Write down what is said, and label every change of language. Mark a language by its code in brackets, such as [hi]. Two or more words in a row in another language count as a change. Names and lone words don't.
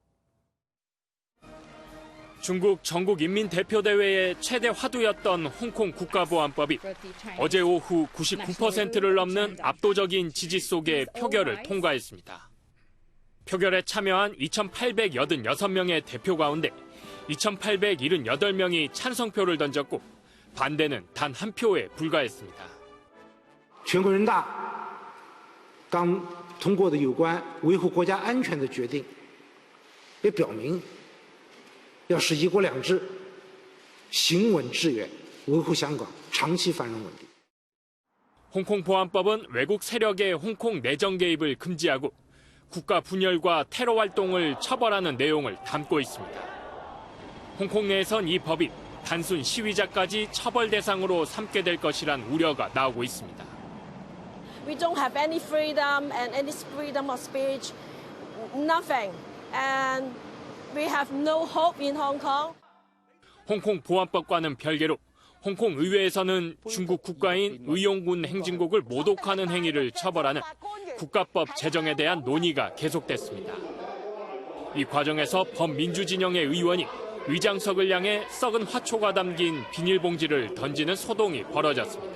[ko] 중국 전국인민대표대회의 최대 화두였던 홍콩 국가보안법이 어제 오후 99%를 넘는 압도적인 지지 속에 표결을 통과했습니다. 표결에 참여한 2,886명의 대표 가운데 2,878명이 찬성표를 던졌고 반대는 단 한 표에 불과했습니다. [zh] 全国人大刚通过的有关维护国家安全的决定也表明要使一国两制行稳致远，维护香港长期繁荣稳定。 [ko] 홍콩 보안법은 외국 세력의 홍콩 내정 개입을 금지하고 국가 분열과 테러 활동을 처벌하는 내용을 담고 있습니다. 홍콩 내에선 이 법이 단순 시위자까지 처벌 대상으로 삼게 될 것이란 우려가 나오고 있습니다. [en] We don't have any freedom and any freedom of speech, nothing. And we have no hope in Hong Kong. [ko] 홍콩 보안법과는 별개로 홍콩 의회에서는 중국 국가인 의용군 행진곡을 모독하는 행위를 처벌하는 국가법 제정에 대한 논의가 계속됐습니다. 이 과정에서 범민주 진영의 의원이 의장석을 향해 썩은 화초가 담긴 비닐봉지를 던지는 소동이 벌어졌습니다.